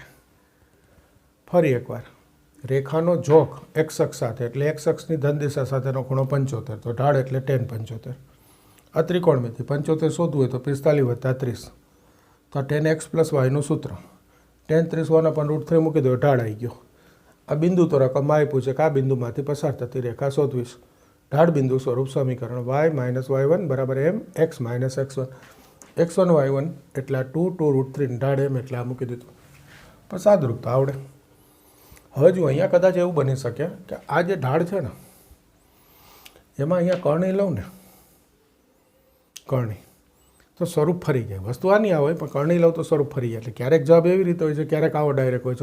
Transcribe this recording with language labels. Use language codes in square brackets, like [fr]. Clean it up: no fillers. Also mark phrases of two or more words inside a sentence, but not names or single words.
[gu] ફરી એકવાર રેખાનો ઝોક x અક્ષ સાથે એટલે x અક્ષની ધન દિશા સાથેનો ખૂણો 75 તો ઢાળ એટલે tan 75. આ ત્રિકોણમિતિ 75 શોધવું હોય તો 45 + 30 તો tan x + y નું સૂત્ર tan 30 1/√3 મૂકી દો ઢાળ આવી ગયો. આ બિંદુ તો રકમમાં આપ્યું છે કે આ બિંદુમાંથી પસાર થતી રેખા શોધવીશ. ઢાળ બિંદુ સ્વરૂપ સમીકરણ y - y1 = m x - x1 x1 y1 એટલે 2√3 ઢાળ m એટલે આ મૂકી દીધું. પણ સાદરૂપતા આવડે. હવે જો અહીંયા કદાચ એવું બની શકે કે આ જે ઢાળ છે ને એમાં અહીંયા કર્ણી લઉં ને કર્ણી તો સ્વરૂપ ફરી જાય. વસ્તુ આની આવે પણ કર્ણી લઉં તો સ્વરૂપ ફરી જાય. એટલે ક્યારેક જવાબ એવી રીતે હોય છે, ક્યારેક આવો ડાયરેક્ટ હોય છે.